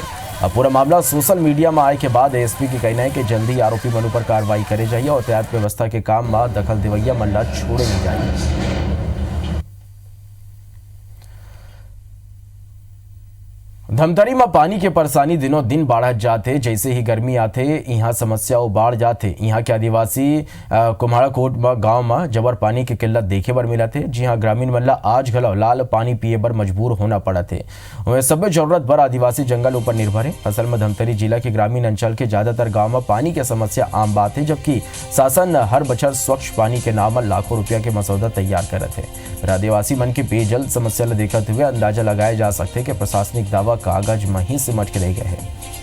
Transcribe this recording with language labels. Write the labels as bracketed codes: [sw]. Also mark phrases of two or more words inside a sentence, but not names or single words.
[hne] अब पूरा मामला [en] social media [hne] में आए के बाद एसपी की कहना है कि जल्दी आरोपी मन पर कार्रवाई करे जाइए और यातायात व्यवस्था के काम में दखल देवैया मन ला छोड़े नहीं जाइए। धमतरी में पानी के परेशानी दिनों दिन बढ़त जाते, जैसे ही गर्मी आते यहाँ समस्या बढ़ जाते। यहाँ के आदिवासी कुम्हाड़ा कोट गांव में जबर पानी की किल्लत देखे बर मिला थे। जी हाँ, ग्रामीण मन ला आज घलो लाल पानी पिए बर मजबूर होना पड़ा थे। वह सब जरूरत भर आदिवासी जंगल ऊपर निर्भर है। असल में धमतरी जिला के ग्रामीण अंचल के ज्यादातर गाँव में पानी की समस्या आम बात है, जबकि शासन हर बछर स्वच्छ पानी के नाम लाखों रुपया के मसौदा तैयार करते हैं। आदिवासी मन की पेयजल समस्या ले देखते हुए अंदाजा लगाया जा सकते कि प्रशासनिक दावा कागज में ही सिमट के रह गए हैं।